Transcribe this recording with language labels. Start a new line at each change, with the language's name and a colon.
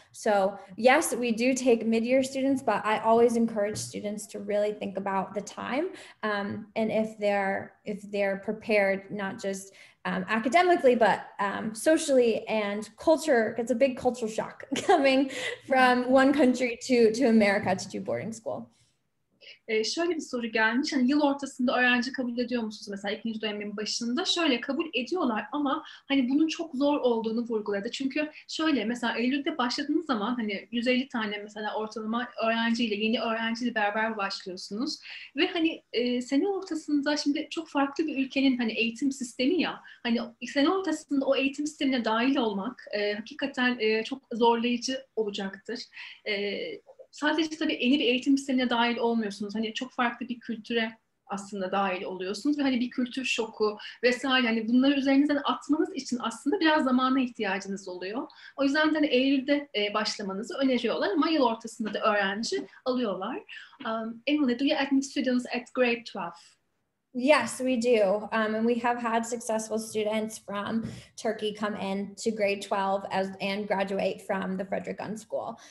English: So yes, we do take mid-year students, but I always encourage students to really think about the time and if they're prepared, not just academically, but socially and culture. It's a big cultural shock coming from one country to America to do boarding school.
Turkish: Şöyle bir soru gelmiş. Hani yıl ortasında öğrenci kabul ediyor musunuz? Mesela ikinci dönemin başında şöyle kabul ediyorlar ama hani bunun çok zor olduğunu vurguladı. Çünkü şöyle mesela Eylül'de başladığınız zaman hani 150 tane mesela ortalama öğrenciyle, yeni öğrenciyle beraber başlıyorsunuz. Ve hani sene ortasında şimdi çok farklı bir ülkenin hani eğitim sistemi ya. Hani sene ortasında o eğitim sistemine dahil olmak hakikaten çok zorlayıcı olacaktır. Sadece tabii yeni bir eğitim sistemine dahil olmuyorsunuz. Hani çok farklı bir kültüre aslında dahil oluyorsunuz ve hani bir kültür şoku vesaire hani bunları üzerinizden atmanız için aslında biraz zamana ihtiyacınız oluyor. O yüzden de hani Eylül'de başlamanızı öneriyorlar ama yıl ortasında da öğrenci alıyorlar.
English: Emily, do you admit students at grade 12? Yes, we do. And we have had successful students from Turkey come in to grade 12 and graduate from the Frederick Gunn School.